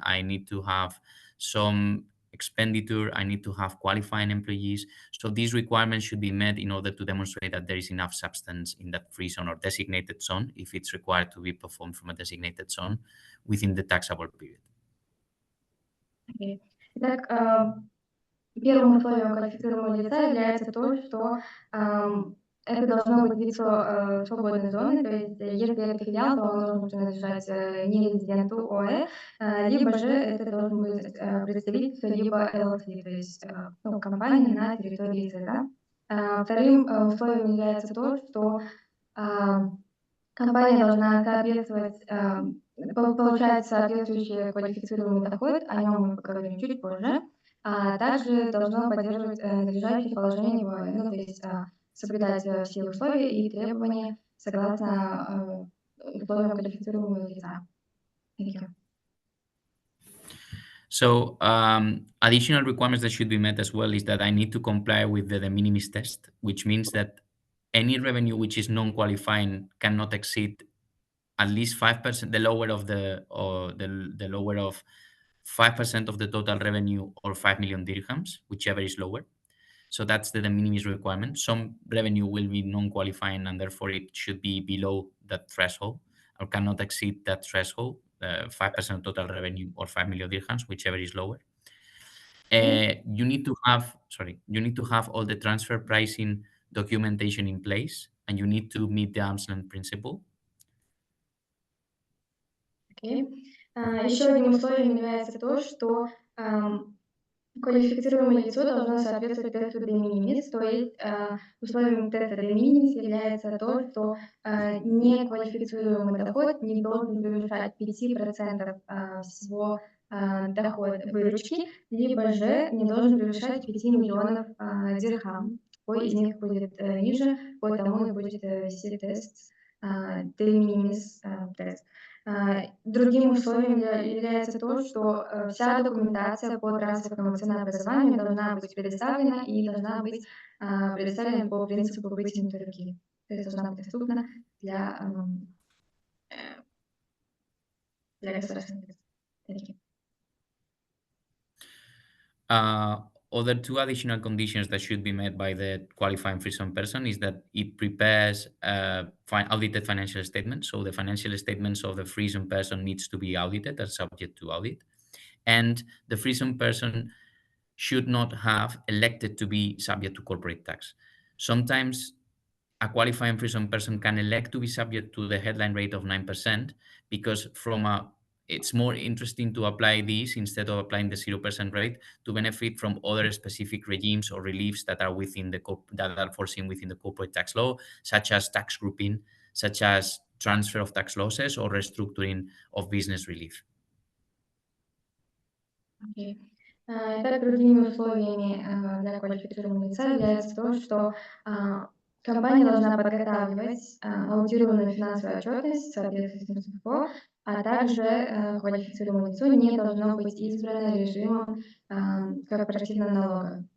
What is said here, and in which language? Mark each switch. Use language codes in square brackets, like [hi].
[en] I need to have some expenditure. I need to have qualifying employees. So these requirements should be met in order to demonstrate that there is enough substance in that free zone or designated zone, if it's required to be performed from a designated zone within the taxable period. Okay. [ru] Итак, первым условием квалифицируемого лица является то, что это должно быть лицо свободной зоны, то есть если это филиал, то он должен принадлежать не резиденту ОЭ, либо же это должен быть представительство, либо LLC, то есть компания на территории США. Вторым условием является то, что компания должна соответствовать, получать соответствующий квалифицируемый доход, о нем мы поговорим чуть позже, а также должно поддерживать надлежащее положение в ОЭ, то есть соблюдать все условия и требования согласно условиям квалифицируемого лица. [en] Thank you. So additional requirements that should be met as well is that I need to comply with the de minimis test, which means that any revenue which is non-qualifying cannot exceed at least 5%, the lower of the lower of 5% of the total revenue or 5 million dirhams, whichever is lower. So that's the de minimis requirement. Some revenue will be non-qualifying and therefore it should be below that threshold or cannot exceed that threshold, 5% total revenue or 5 million dirhams, whichever is lower. You need to have all the transfer pricing documentation in place, and you need to meet the arm's length principle. Okay. [ru] Еще одним условием является то, что квалифицируемое лицо должно соответствовать тесту de minimis, то есть условием теста de minimis является то, что неквалифицируемый доход не должен превышать 5% всего дохода выручки, либо же не должен превышать 5 миллионов дирхам. Какой из них будет ниже, по тому и будет вести тест de minimis тест. Другим условием является то, что вся документация по трансферному ценообразованию должна быть предоставлена и должна быть предоставлена по принципу вытянутой руки. То есть должна быть доступна для государственных лиц. [en] Other two additional conditions that should be met by the qualifying free zone person is that it prepares audited financial statements. So the financial statements of the free zone person needs to be audited and subject to audit. And the free zone person should not have elected to be subject to corporate tax. Sometimes a qualifying free zone person can elect to be subject to the headline rate of 9% because it's more interesting to apply this instead of applying the 0% rate to benefit from other specific regimes or reliefs that are that are foreseen within the corporate tax law, such as tax grouping, such as transfer of tax losses or restructuring of business relief. Okay. [ru] Итак, другими условиями для квалифицируемого лица является то, что компания должна подготавливать аудированную финансовую отчетность в соответствии с СФО, а также квалифицируемое лицо не должно быть избрано режимом корпоративного налога.